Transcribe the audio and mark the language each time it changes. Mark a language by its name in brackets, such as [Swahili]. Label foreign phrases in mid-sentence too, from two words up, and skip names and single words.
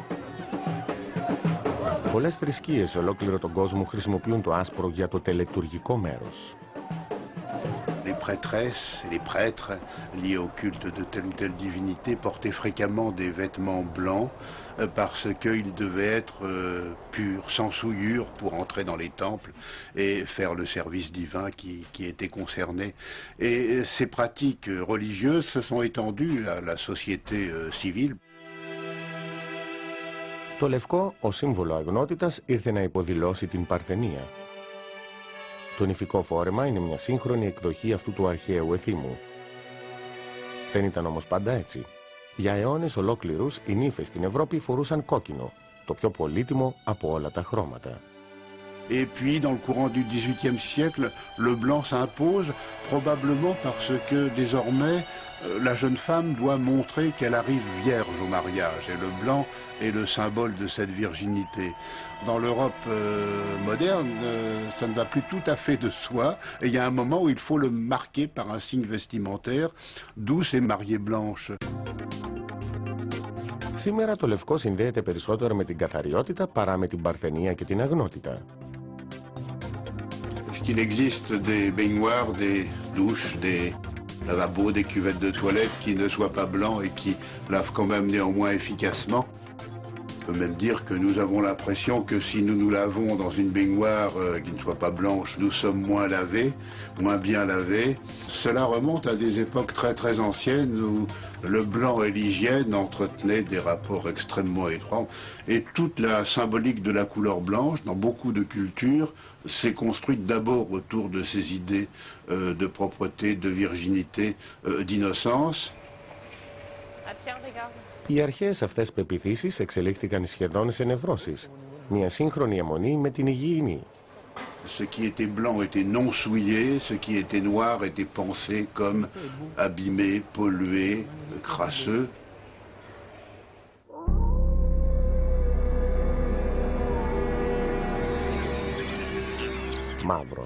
[Greek] Πολλές θρησκείες σε ολόκληρο τον κόσμο χρησιμοποιούν το άσπρο για το τελετουργικό μέρος. [French] Les prêtresses et les prêtres liés au culte de telle ou telle divinité portaient fréquemment des vêtements blancs parce qu'ils devaient être purs, sans souillure, pour entrer dans les temples et faire le service divin qui était concerné. Et ces pratiques religieuses se sont étendues à la société civile. [Greek] Το λευκό, ως σύμβολο αγνότητας, ήρθε να υποδηλώσει την παρθενία. Το νηφικό φόρεμα είναι μια σύγχρονη εκδοχή αυτού του αρχαίου εθήμου. Δεν ήταν όμως πάντα έτσι. Για αιώνες ολόκληρους, οι νύφες στην Ευρώπη φορούσαν κόκκινο, το πιο πολύτιμο από όλα τα χρώματα. [French] Et puis, dans le courant du XVIIIe siècle, le blanc s'impose, probablement parce que désormais, la jeune femme doit montrer qu'elle arrive vierge au mariage. Et le blanc est le symbole de cette virginité. Dans l'Europe moderne, ça ne va plus tout à fait de soi. Et il y a un moment où il faut le marquer par un signe vestimentaire, d'où ces mariées blanches. [Greek] Σήμερα το λευκό συνδέεται περισσότερο με την καθαριότητα παρά με την παρθενία και την αγνότητα. [French] Est-ce qu'il existe des baignoires, des douches, des lavabos, des cuvettes de toilette qui ne soient pas blancs et qui lavent quand même néanmoins efficacement? On peut même dire que nous avons l'impression que si nous nous lavons dans une baignoire qui ne soit pas blanche, nous sommes moins lavés, moins bien lavés. Cela remonte à des époques très très anciennes où le blanc et l'hygiène entretenaient des rapports extrêmement étroits. Et toute la symbolique de la couleur blanche, dans beaucoup de cultures, s'est construite d'abord autour de ces idées de propreté, de virginité, d'innocence. [Greek] Οι αρχαίες αυτές πεποιθήσεις εξελίχθηκαν σχεδόν σε νευρώσεις. Μια σύγχρονη αιμονή με την υγιεινή. [French] Ce qui était blanc était non souillé, ce qui était noir était pensé comme abîmé, pollué, crasseux. [Greek] Μαύρο.